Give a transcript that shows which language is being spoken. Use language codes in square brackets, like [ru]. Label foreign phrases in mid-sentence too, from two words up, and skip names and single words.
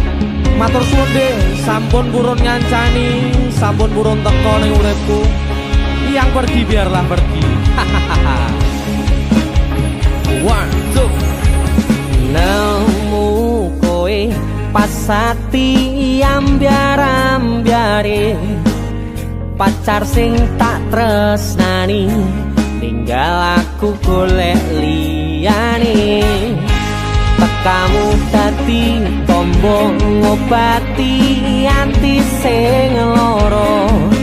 [jv] Matur suwun, sampun purun ngancani, sampun purun teko ning uripku. [id] Yang pergi biarlah pergi. [en] One, two. [jv] Nemu kowe pasati ambyar-ambyare pacar sing tak tresnani tinggal aku golek liyane tekamu dadi tombo ngobati ati sing lara